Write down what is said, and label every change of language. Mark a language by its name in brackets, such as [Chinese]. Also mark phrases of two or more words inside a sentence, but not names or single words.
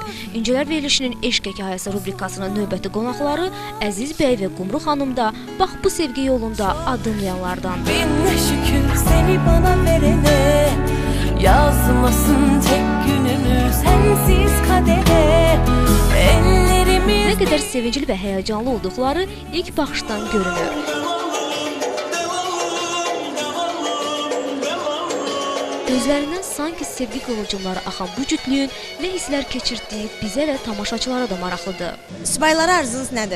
[Azerbaijani] İncilər verilişinin eşq hekayəsi rubrikasının növbəti qonaqları Əziz bəy və Qumru xanım da bax bu sevgi yolunda adımlayanlardandır. [Turkish] Binə şükür seni bana verene, yazmasın tek günümü sensiz kadere. Ellerimiz... [Azerbaijani] Nə qədər sevincli və həyəcanlı olduqları ilk baxışdan görünür. Gözlərindən sanki sevgi qılıcımları axan bu cütlüyün nə hisslər keçirdiyi bizə və tamaşaçılara da maraqlıdır. Subaylara arzunuz nədir?